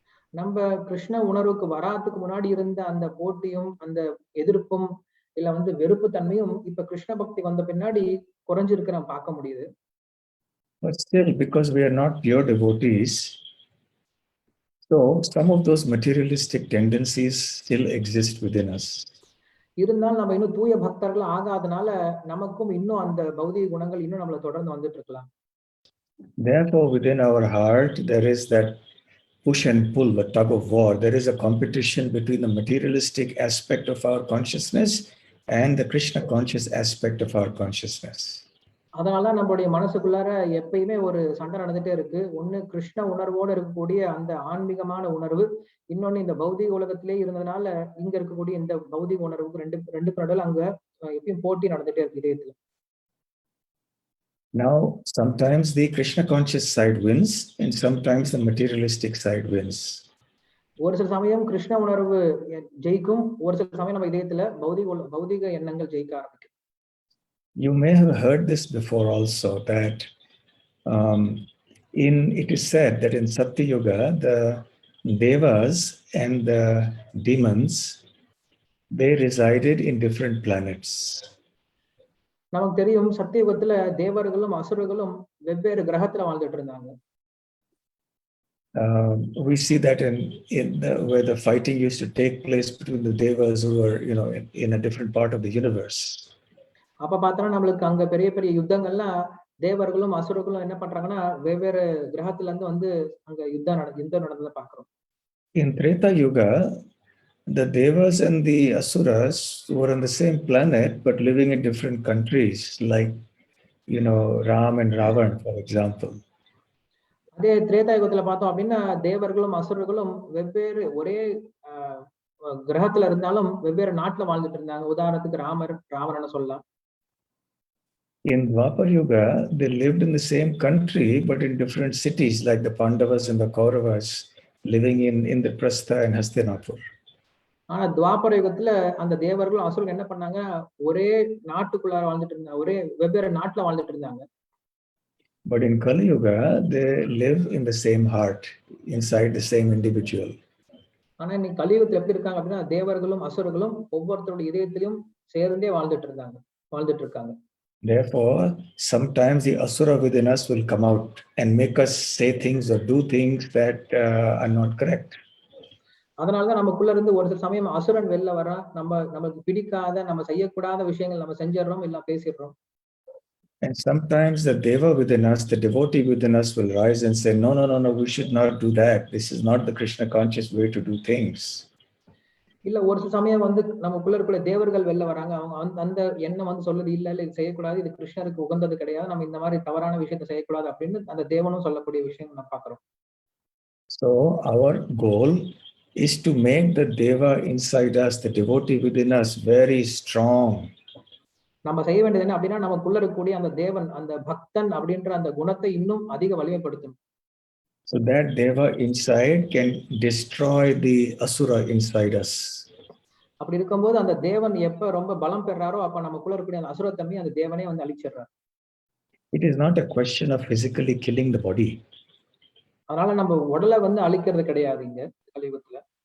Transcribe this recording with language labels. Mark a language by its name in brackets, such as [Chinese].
[Tamil] நம்ம கிருஷ்ண உணர்வுக்கு வராதுக்கு முன்னாடி இருந்த அந்த போட்டியும் அந்த எதிர்ப்பும் இல்ல வந்து வெறுப்பு தன்மையும் இப்ப கிருஷ்ண பக்தி வந்த பின்னாடி குறைஞ்சிருக்கு நம்ம பார்க்க முடியுது. [English] But still, because we are not pure devotees, so some of those materialistic tendencies still exist within us. [Tamil] இருந்தாலும் நம்ம இன்னும் தூய பக்தர்கள் ஆகாதனால நமக்கும் இன்னும் அந்த பௌதிக குணங்கள் இன்னும் நம்மள தொடர்ந்து வந்துட்டு இருக்கலாம். [English] Therefore, within our heart, there is that push and pull, the tug of war. There is a competition between the materialistic aspect of our consciousness and the Krishna conscious aspect of our consciousness. [Tamil] அதனாலதான் நம்மளுடைய மனசுக்குள்ளார எப்பயுமே ஒரு சண்டை நடந்துட்டே இருக்கு. ஒண்ணு கிருஷ்ண உணர்வோடு இருக்கக்கூடிய அந்த ஆன்மீகமான உணர்வு, இன்னொன்னு இந்த பௌதிக உலகத்திலே இருந்ததுனால இங்க இருக்கக்கூடிய இந்த பௌதிக உணர்வுக்கு ரெண்டுக்கு நடுவுல அங்க எப்பயும் போட்டி நடந்துட்டே இருக்கு இதயத்துல. [English] Now, sometimes the Krishna conscious side wins and sometimes the materialistic side wins. [Tamil] ஒரு சில சமயம் கிருஷ்ண உணர்வு ஜெயிக்கும், ஒரு சில சமயம் நம்ம இதயத்துல பௌதிக எண்ணங்கள் ஜெயிக்க ஆரம்பிக்கும். [English] You may have heard this before also, that it is said that in Satya Yuga, the Devas and the demons, they resided in different planets. [Tamil] நமக்கு தெரியும் சத்தியுகத்துல தேவர்களும் அசுரர்களும் வெவ்வேறு கிரகத்துல வாழ்ந்துட்டு இருந்தாங்க. [English] We see that where the fighting used to take place between the Devas who were, in a different part of the universe. [Tamil] அப்ப பார்த்தா நம்மளுக்கு அங்க பெரிய பெரிய யுத்தங்கள்லாம் தேவர்களும் அசுரர்களும் என்ன பண்றாங்கன்னா வெவ்வேறு கிரகத்துல இருந்து வந்து அங்க யுத்தம் நடந்ததை பார்க்கிறோம். [English] In Treta Yuga, the Devas and the Asuras were on the same planet but living in different countries, like Ram and Ravan, for example. [Tamil] அதே திரேதா யுகத்துல பார்த்தோம் அப்படின்னா தேவர்களும் அசுரர்களும் வெவ்வேறு ஒரே கிரகத்துல இருந்தாலும் வெவ்வேறு நாட்டுல வாழ்ந்துட்டு இருந்தாங்க. உதாரணத்துக்கு ராவணனை சொல்லலாம். [English] In Dwapar Yuga, they lived in the same country but in different cities, like the Pandavas and the Kauravas living in Indraprastha and Hastinapur. [Tamil] ஆனா துவாபர யுகத்துல அந்த தேவர்களும் அசுரர்கள் என்ன பண்ணாங்க, ஒரே நாட்டுக்குள்ளார வாழ்ந்துட்டு இருந்தாங்க, ஒரே வெவ்வேறு நாட்டுல வாழ்ந்துட்டு இருந்தாங்க. [English] But in Kali Yuga, they live in the same heart, inside the same individual. [Tamil] ஆனா இன்னைக்கு கலியுகத்துல எப்படி இருக்காங்க அப்படின்னா தேவர்களும் அசுரர்களும் ஒவ்வொருத்தருடைய இதயத்திலும் சேர்ந்தே வாழ்ந்துட்டு இருக்காங்க. [English] Therefore, sometimes the asura within us will come out and make us say things or do things that are not correct. [Tamil] அதனாலதான் நமக்குள்ள இருந்து ஒரு சில சமயம் அசுரன் வெளில வர நமக்கு பிடிக்காத நம்ம செய்யக்கூடாத விஷயங்கள் நம்ம செஞ்சிடறோம் இல்ல பேசிடுறோம். [English] And sometimes the deva within us, the devotee within us will rise and say, no, we should not do that. This is not the Krishna conscious way to do things. [Tamil] இல்ல ஒரு சில சமயம் வந்து நமக்குள்ள இருக்கிற தேவர்கள் வெளில வராங்க, அவங்க அந்த எண்ணம் வந்து சொல்லுது இல்ல இது செய்யக்கூடாது, இது கிருஷ்ணருக்கு உகந்தது கிடையாது, நம்ம இந்த மாதிரி தவறான விஷயத்தை செய்யக்கூடாது அப்படின்னு அந்த தேவனும் சொல்லக்கூடிய விஷயம் நம்ம பார்க்கிறோம். [English] So our goal is to make the deva inside us, the devotee within us, very strong. [Tamil] நம்ம செய்ய வேண்டியது என்ன அப்படின்னா நமக்குள்ள இருக்கக்கூடிய அந்த தேவன், அந்த பக்தன் அப்படின்ற அந்த குணத்தை இன்னும் அதிக வலிமைப்படுத்தும். [English] So that deva inside can destroy the asura inside us. [Tamil] அப்படி இருக்கும்போது அந்த தேவன் எப்ப ரொம்ப பலம் பெறாரோ அப்ப நமக்குள்ள இருக்கக்கூடிய அந்த அசுரத்தன்மை அந்த தேவனே வந்து அழிச்சிடுறார். [English] It is not a question of physically killing the body. [Tamil] அதனால நம்ம உடலை வந்து அழிக்கிறது கிடையாது இங்க கலியுகத்துல.